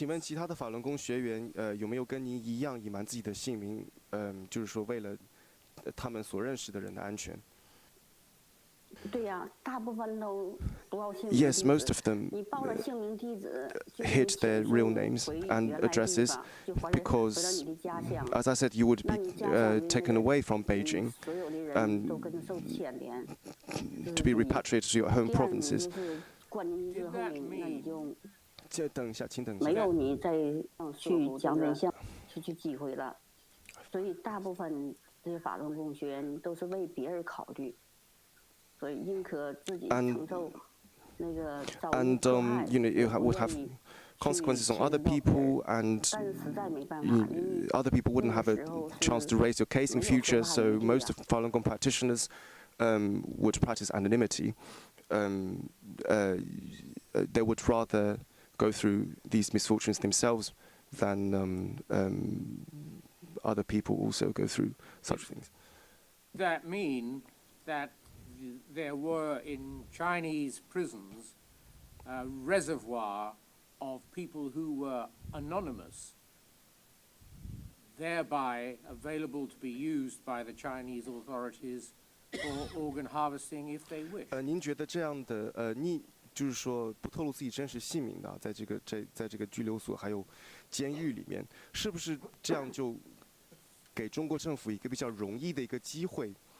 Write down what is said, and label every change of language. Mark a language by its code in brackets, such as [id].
[zh] 请问其他的法轮功学员有没有跟您一样隐瞒自己的姓名？就是说为了他们所认识的人的安全。对呀，大部分都不报姓名。 [en] Yes, most of them [zh] 你报了姓名地址 [en] hid their real names and addresses because, as I said, you would be taken away from Beijing to be repatriated to your home provinces. [zh] 冠军之后，那你就等一下，请等一下。没有你再去讲真相失去机会了。所以大部分这些法轮功学员都是为别人考虑。所以宁可自己承受那个遭遇迫害， [en] you know, you would have consequences on other people, and other people wouldn't have a chance to raise your case in future. So most of Falun Gong practitioners would practice anonymity. They would rather go through these misfortunes themselves than other people also go through such things. That mean that there were in Chinese prisons a reservoir of people who were anonymous, thereby available to be used by the Chinese authorities for organ harvesting if they wish. [zh] 您觉得这样的就是说不透露自己真实姓名的，在这个拘留所还有监狱里面，是不是这样就给中国政府一个比较容易的一个机会？